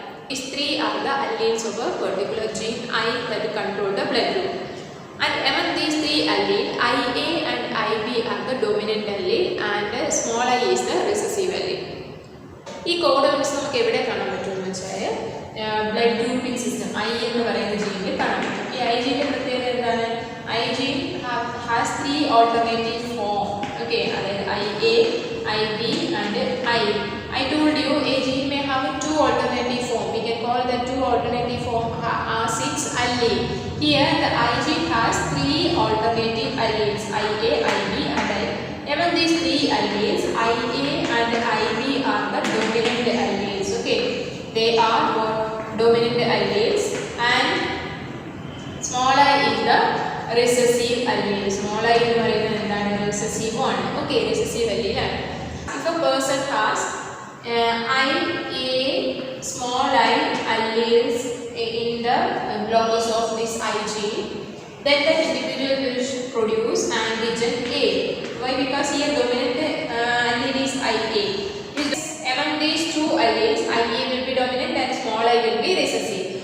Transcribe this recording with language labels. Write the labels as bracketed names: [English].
[English] These 3 are the alleles of a particular gene I that control the blood group. And among these 3 alleles, IA and IB are the dominant allele and small I is the recessive allele. [Malayalam] ഈ കോഡൊമിനൻസ് നമുക്ക് എവിടെ കാണാൻ പറ്റുമെന്ന് വെച്ചാൽ blood grouping system I എന്ന് പറയുന്ന ജീനിൽ കാണാൻ പറ്റും. ഈ I ജീൻ്റെ പ്രത്യേകത എന്താണ്? [English] I gene has 3 alternative form. [Malayalam] Okay, അതായത് [English] IA, IB and I. I told you a gene may have 2 alternative form. We can call the 2 alternative form as its allele. Here the I gene has 3 alternative alleles, IA, IB and I. Among these 3 alleles, IA and IB are the dominant alleles. Okay, they are dominant alleles and small I is the recessive allele. [Malayalam] Small I എന്ന് പറയുന്നത് എന്താണ്? recessive ആണ്. Okay, recessive allele ആണ്. [English] If a person has I, A, small I alleles in the locus of this I gene, then the individual will produce antigen A. Why? Because here dominant allele is IA. Among these 2 alleles, IA will be dominant and small I will be recessive.